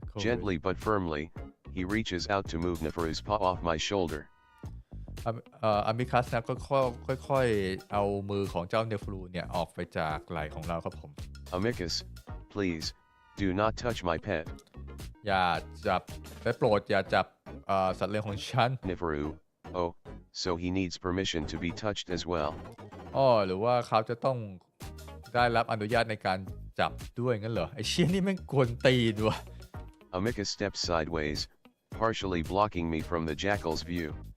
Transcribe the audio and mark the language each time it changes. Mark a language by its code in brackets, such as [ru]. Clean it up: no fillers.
[en] Gently but firmly, he reaches out to move Neferu's paw off my shoulder. [th] อามิคัสนะก็ค่อยๆเอามือของเจ้าเนฟรูเนี่ยออกไปจากไหล่ของเราครับผม [en] Amicus, please, do not touch my pet. [th] อย่าจับได้โปรดอย่าจับสัตว์เลี้ยงของฉัน [en] Neferu, oh, so he needs permission to be touched as well. [th] หรือว่าเขาจะต้องได้รับอนุญาตในการจับด้วยงั้นเหรอไอเชี่ยนี่แม่งกวนตีนว่ะ [en] Amicus steps sideways, partially blocking me from the jackal's view.